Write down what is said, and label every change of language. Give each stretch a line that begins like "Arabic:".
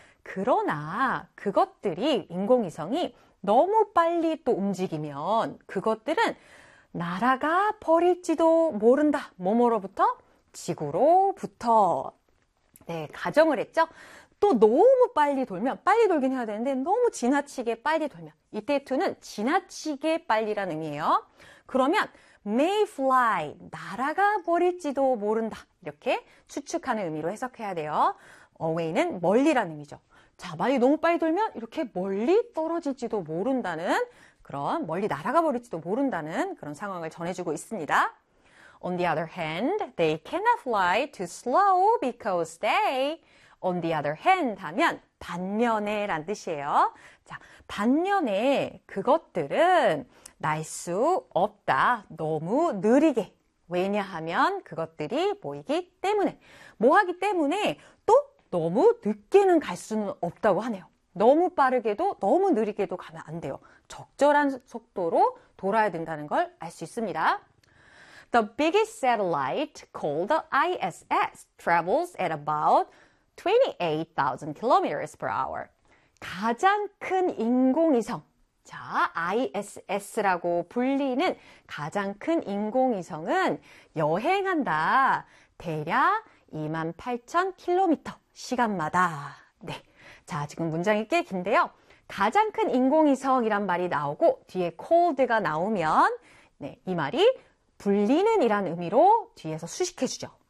Korean: 그러나 그것들이 인공위성이 너무 빨리 또 움직이면 그것들은 날아가 버릴지도 모른다. 뭐뭐로부터? 지구로부터. 네, 가정을 했죠. 또 너무 빨리 돌면 빨리 돌긴 해야 되는데 너무 지나치게 빨리 돌면 이때 to는 지나치게 빨리라는 의미예요. 그러면 may fly 날아가 버릴지도 모른다 이렇게 추측하는 의미로 해석해야 돼요. away는 멀리라는 의미죠. 자, 만약에 너무 빨리 돌면 이렇게 멀리 떨어질지도 모른다는 그런 멀리 날아가 버릴지도 모른다는 그런 상황을 전해주고 있습니다.
English: On the other hand, they cannot fly too slow because they On the other hand
Korean: 하면 반면에 란 뜻이에요. 자, 반면에 그것들은 날수 없다. 너무 느리게. 왜냐하면 그것들이 모이기 때문에. 뭐 하기 때문에 또 너무 늦게는 갈 수는 없다고 하네요. 너무 빠르게도 너무 느리게도 가면 안 돼요. 적절한 속도로 돌아야 된다는 걸알수 있습니다.
English: The biggest satellite called the ISS travels at about 28,000 kilometers per hour.
Korean: 가장 큰 인공위성. 자, ISS라고 불리는 가장 큰 인공위성은 여행한다. 대략 28,000 kilometer 시간마다. 네. 자, 지금 문장이 꽤 긴데요. 가장 큰 인공위성이란 말이 나오고 뒤에 called가 나오면 네, 이 말이 불리는 이란 의미로 뒤에서 수식해 주죠.